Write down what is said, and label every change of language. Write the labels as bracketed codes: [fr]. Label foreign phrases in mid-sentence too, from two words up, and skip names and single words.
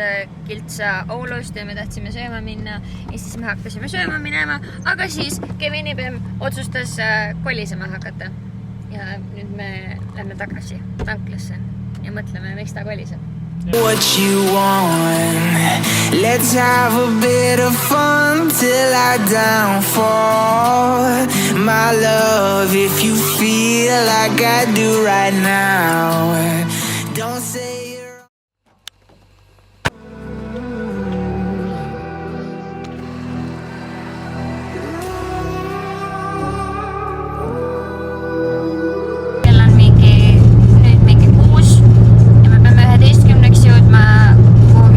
[et] kiltsa Oulust ja me tahtsime sööma minna ja siis me hakkasime sööma minema, aga siis Kevini Bemm otsustas kolisema hakata ja nüüd me lähme tagasi tanklasse ja mõtleme, miks ta koliseb. [en] What you want, let's have a bit of fun till I downfall. My love, if you feel like I do right now, don't say you're... [et] Kell on nüüd mingi 6 ja me peame 11 jõudma kuhugi